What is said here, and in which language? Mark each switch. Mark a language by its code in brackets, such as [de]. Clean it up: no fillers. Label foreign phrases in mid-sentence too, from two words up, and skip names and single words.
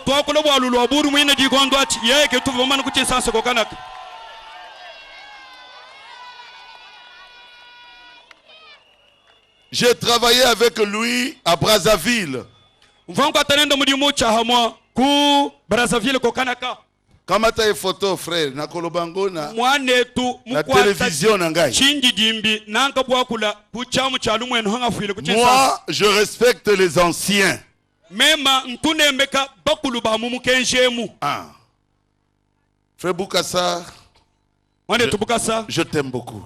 [fr] J'ai travaillé avec lui à Brazzaville. Comment t'as une photo, frère? [ln] Na kolobango na télévision nangai. [fr] Moi, je respecte les anciens. Ah. Frère Bukasa, je t'aime beaucoup.